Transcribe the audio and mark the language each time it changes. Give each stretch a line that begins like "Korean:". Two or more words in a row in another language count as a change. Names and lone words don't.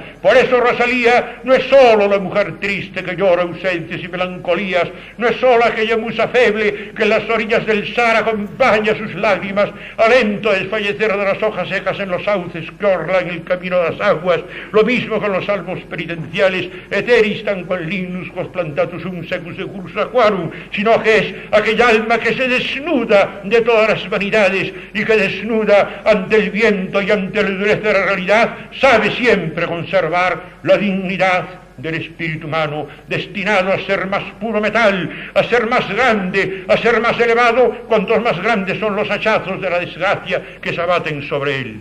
Spanish: Por eso Rosalía no es solo la mujer triste que llora ausencias y melancolías, no es solo aquella musa feble que en las orillas del Sahara acompaña sus lágrimas, alento de desfallecer de las hojas secas en los sauces que orlan el camino de las aguas, lo mismo con los salmos penitenciales, eteris
Latin: tanquam lignus quos plantatus sum secus de curso aquarum,
Spanish: sino que es aquella alma que se desnuda de todas las vanidades y que desnuda ante el viento y ante la dureza de la realidad, sabe siempre conservar la dignidad del espíritu humano, destinado a ser más puro metal, a ser más grande, a ser más elevado, cuantos más grandes son los hachazos de la desgracia que se abaten sobre él.